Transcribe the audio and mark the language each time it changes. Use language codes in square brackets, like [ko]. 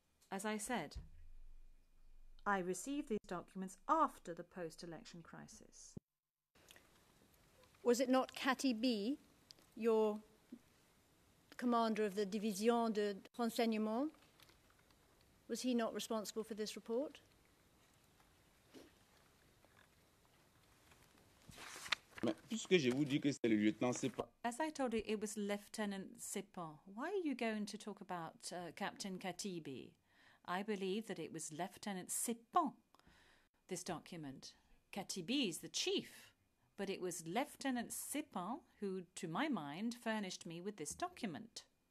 [en] As I said, I received these documents after the post-election crisis. Was it not Dje Bi, your commander of the Division de Renseignement? Was he not responsible for this report? [fr] Puisque je vous dis que c'est le lieutenant Sipon. [en] As I told you, it was Lieutenant Sipon. Why are you going to talk about Captain Dje Bi? I believe that it was Lieutenant Sipon, this document. Dje Bi is the chief, but it was Lieutenant Sipon who, to my mind, furnished me with this document.